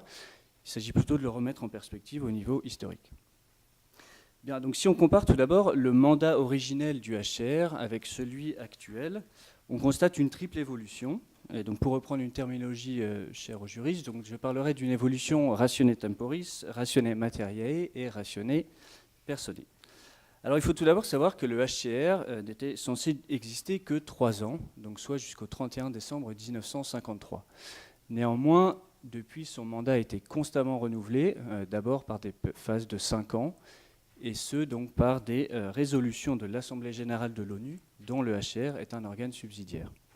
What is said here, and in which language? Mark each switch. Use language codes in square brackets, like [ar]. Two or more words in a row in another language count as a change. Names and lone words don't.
[fr] Il s'agit plutôt de le remettre en perspective au niveau historique. Bien, donc si on compare tout d'abord le mandat originel du HCR avec celui actuel, on constate une triple évolution. Et donc pour reprendre une terminologie chère aux juristes, donc je parlerai d'une évolution [la] ratione temporis, ratione materiae et ratione personae. [fr] Alors il faut tout d'abord savoir que le HCR n'était censé exister que 3 ans, donc soit jusqu'au 31 décembre 1953. Néanmoins, depuis, son mandat a été constamment renouvelé, d'abord par des phases de 5 ans, et ce donc par des résolutions de l'Assemblée générale de l'ONU, dont le HCR est un organe subsidiaire.